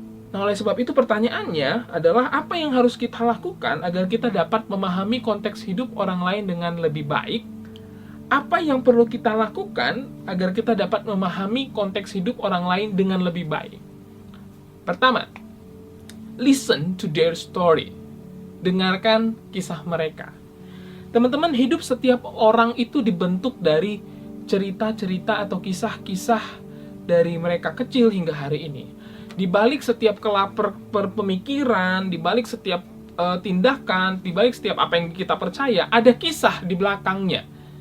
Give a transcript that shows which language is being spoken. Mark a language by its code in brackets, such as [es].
[id] Nah, oleh sebab itu pertanyaannya adalah apa yang harus kita lakukan agar kita dapat memahami konteks hidup orang lain dengan lebih baik? Apa yang perlu kita lakukan agar kita dapat memahami konteks hidup orang lain dengan lebih baik? Pertama, [en] listen to their story. [id] Dengarkan kisah mereka. Teman-teman, hidup setiap orang itu dibentuk dari cerita-cerita atau kisah-kisah dari mereka kecil hingga hari ini. Di balik setiap pemikiran, di balik setiap tindakan, di balik setiap apa yang kita percaya, ada kisah di belakangnya.